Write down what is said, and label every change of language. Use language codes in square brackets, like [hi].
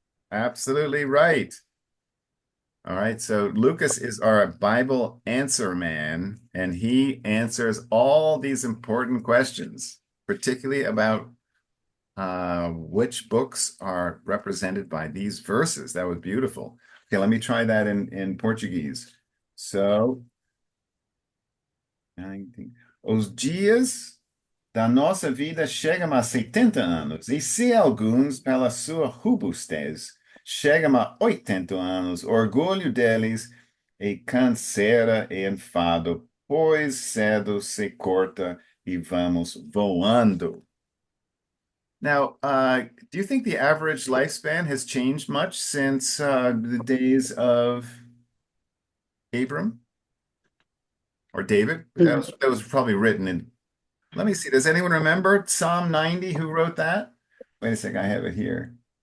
[en] Absolutely right. All right, so Lucas is our Bible answer man, and he answers all these important questions, particularly about which books are represented by these verses. That was beautiful. Okay, let me try that in Portuguese. [pt] So, os dias da nossa vida chegam a 70 anos, e se alguns, pela sua robustez, chegam a 80 anos, orgulho deles é canseira e enfado, pois cedo se corta e vamos voando. [en] Now, do you think the average lifespan has changed much since the days of Abram or David? That was probably written in Let me see. Does anyone remember Psalm 90? Who wrote that? Wait a second. I have it here.